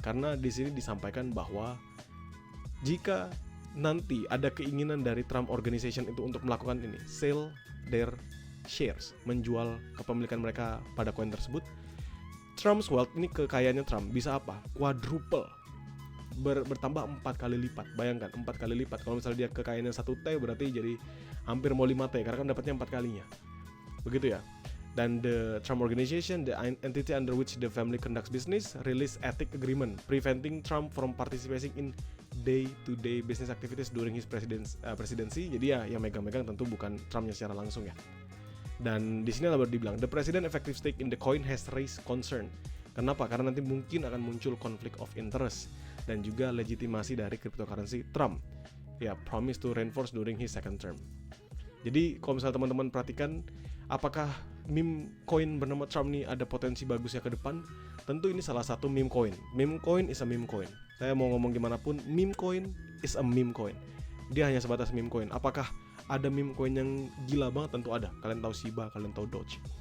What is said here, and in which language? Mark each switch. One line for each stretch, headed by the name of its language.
Indonesian: Karena di sini disampaikan bahwa jika nanti ada keinginan dari Trump Organization itu untuk melakukan ini,
English: sell their shares,
Indonesian: menjual kepemilikan mereka pada koin tersebut,
English: Trump's wealth,
Indonesian: ini kekayaannya Trump, bisa apa? Quadruple, bertambah 4 kali lipat. Bayangkan, 4 kali lipat. Kalau misalnya dia kekayaannya 1T, berarti jadi hampir mau 5T, karena kan dapatnya 4 kalinya. Begitu ya.
English: Dan the Trump Organization, the entity under which the family conducts business, release ethic agreement preventing Trump from participating in day-to-day business activities during his presidency.
Indonesian: Jadi ya, yang megang-megang tentu bukan Trumpnya secara langsung ya. Dan di sini baru dibilang,
English: the president effective stake in the coin has raised concern.
Indonesian: Kenapa? Karena nanti mungkin akan muncul conflict of interest dan juga legitimasi dari cryptocurrency Trump.
English: Ya, promise to reinforce during his second term.
Indonesian: Jadi kalau misalnya teman-teman perhatikan, apakah meme coin bernama Trump ini ada potensi bagusnya ke depan? Tentu ini salah satu meme coin.
English: Meme coin is a meme coin.
Indonesian: Saya mau ngomong gimana pun,
English: meme coin is a meme coin.
Indonesian: Dia hanya sebatas meme coin. Apakah ada meme coin yang gila banget? Tentu ada. Kalian tahu Shiba, kalian tahu Doge.